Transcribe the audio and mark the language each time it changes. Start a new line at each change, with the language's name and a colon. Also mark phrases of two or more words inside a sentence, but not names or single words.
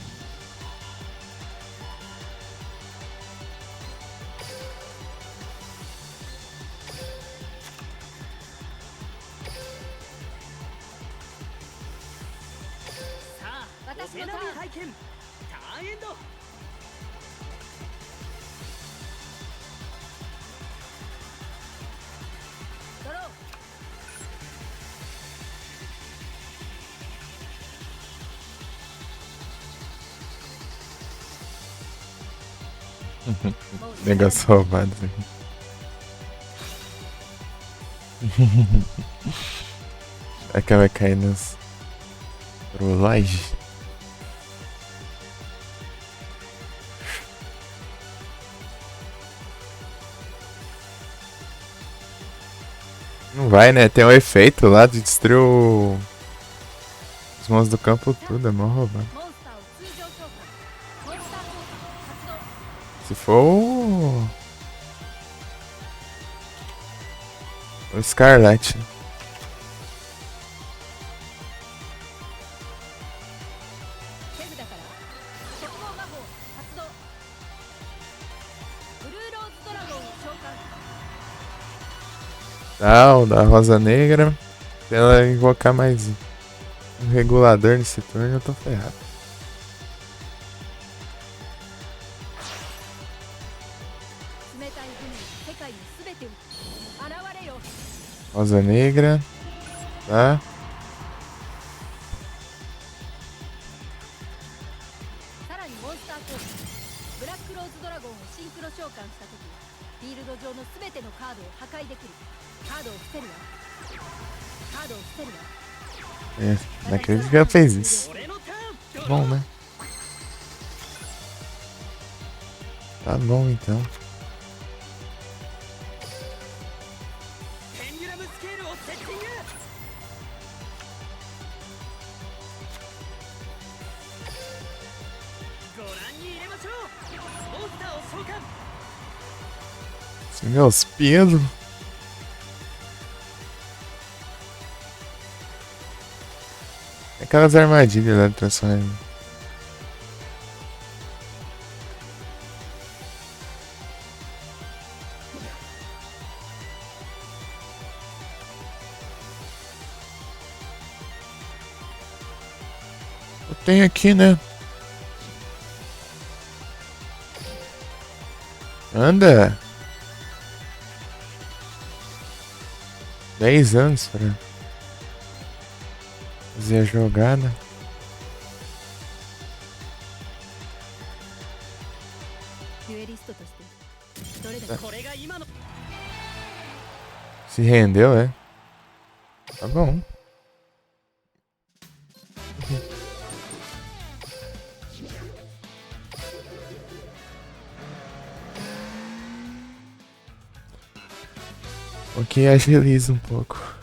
Japanese: さあ、私のターンお手並み拝見。ターンエンド。ドロー。
Portuguese: Negócio roubado aqui. É que vai cair nas trollagens. Não vai, né? Tem um efeito lá de destruir os monstros do campo tudo, é mó roubado.
Japanese: モンスターを通常召喚。モンスター効果発動。
Portuguese: Se for o Scarlet.
Japanese: 手札から速攻魔法発動。ブルーローズドラゴンを召喚。
Portuguese: Tal, da Rosa Negra. Se ela invocar mais um regulador nesse turno, eu tô ferrado.
Japanese: 冷たい船に世界のすべてを現れよ。
Portuguese: Rosa Negra. Tá.
Japanese: さらにモンスター効果。ブラックローズドラゴンをシンクロ召喚したとき、フィールド上のすべてのカードを破壊できる。カードを伏せるわ。カードを伏せるわ。
Portuguese: É, não acredito que ela fez isso.
Japanese: 俺のターン。
Portuguese: Bom, né? Tá bom então.
Japanese: ペンデュラムスケールをセッティング。ご覧に入れましょう。モンスターを召喚。
Portuguese: Esse meus pelos. Aquelas armadilhas lá de transformar. Eu tenho aqui, né? Anda! 10 anos pra fazer a jogada.
Japanese: デュエリストとしてどれだけこれが今の。
Portuguese: Se rendeu, é? Tá bom. Ok, agiliza um pouco.